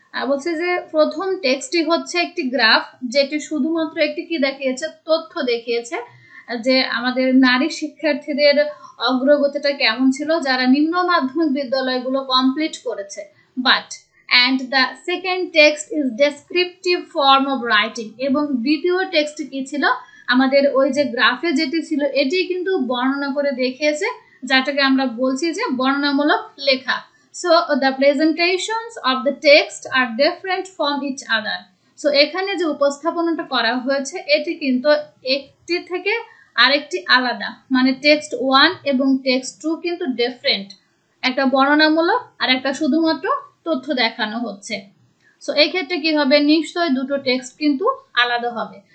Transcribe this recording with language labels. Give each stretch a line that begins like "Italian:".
Bangla: বলছে যে প্রথম টেক্সটটি হচ্ছে একটি গ্রাফ, যেটি শুধুমাত্র একটি কি দেখিয়েছে, তথ্য দেখিয়েছে যে আমাদের নারী শিক্ষার্থীদের অগ্রগতিটা কেমন ছিল যারা নিম্ন মাধ্যমিক বিদ্যালয়গুলো কমপ্লিট করেছে।
English: but and the second text is descriptive form of writing,
Bangla: এবং দ্বিতীয় টেক্সট কি ছিল, আমাদের ওই যে গ্রাফে যেটি ছিল এটি কিন্তু বর্ণনা করে দেখিয়েছে, যেটাকে আমরা বলছি যে বর্ণনামূলক লেখা।
English: So the presentations of the text are different from each other.
Bangla: So এখানে যে উপস্থাপনাটা করা হয়েছে এটি কিন্তু একটি থেকে আরেকটি আলাদা, মানে টেক্সট 1 এবং টেক্সট 2 কিন্তু ডিফারেন্ট, একটা বর্ণনামূলক আর একটা শুধুমাত্র তথ্য দেখানো হচ্ছে। সো এই ক্ষেত্রে কি হবে, নিশ্চয়ই দুটো টেক্সট কিন্তু আলাদা হবে।